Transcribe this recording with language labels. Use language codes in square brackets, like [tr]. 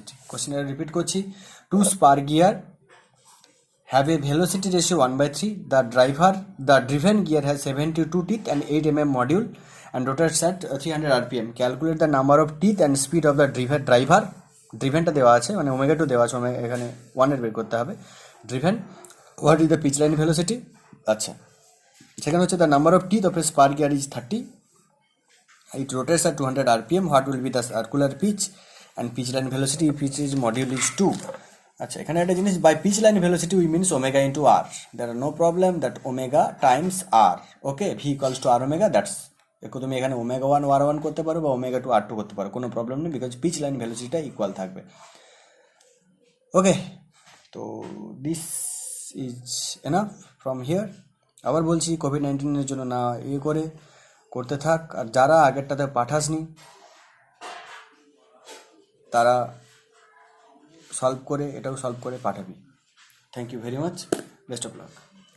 [bn] কোশ্চেনটা রিপিট করছি, [en] 2 spar gear have a velocity ratio 1/3. The driven gear has 72 teeth and 8 mm module and rotates at 300 rpm. Calculate the number of teeth and speed of the driver. [bn] Drivenটা দেওয়া আছে, মানে omega 2 দেওয়া আছে, এখানে 1 এর বের করতে হবে। [en] Driven, what is the pitch line velocity? [bn] আচ্ছা, সেখানে হচ্ছে [en] the number of teeth of a spar gear is 30. It rotates at 200 rpm. What will be the circular pitch and pitch line velocity if its module is 2? [bn] আচ্ছা, এখানে একটা জিনিস, [en] by pitch line velocity we means omega into r. There are no problem that omega times r. Okay, v equals to r omega. [bn] That's তুমি এখানে omega 1 r1 করতে পারো বা omega 2 r2 করতে পারো, কোনো প্রবলেম নেই, বিকজ পিচ লাইন ভেলোসিটিটা ইকুয়াল থাকবে। [en] Okay, তো this is enough from here. [bn] আবার বলছি, কোভিড-19 জন্য না করতে থাক, আর যারা আগেরটাতে পাঠাসনি তারা এটাও সলভ করে পাঠাবি। [en] Thank you very much, best of luck.